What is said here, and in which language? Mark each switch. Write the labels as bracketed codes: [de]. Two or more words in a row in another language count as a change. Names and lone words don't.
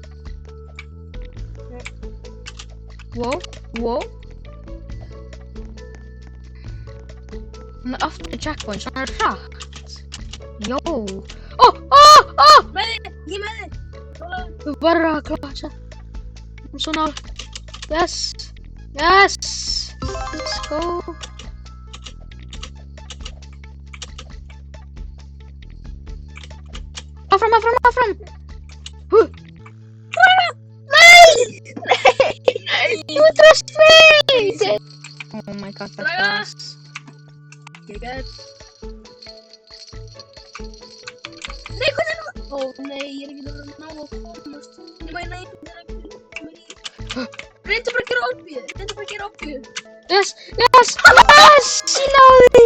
[en] Wow. [is] Hún er aftur í checkpoint, svona hratt. Jó. Með þig! Ég með þig! Þú verður að klasa. Svona. [en] Yes. Let's go. [is] Áfram. Nei! [en] You trust me! Oh my god, that's fast. [is] Geggjað. Nei, hvað er það? Ó nei, ég er ekki að ná að komast. Nei, nei, það er ekki. Reyndu bara að gera óbíu. [en] Yes! Yes! Yes! [is] Ég náði því!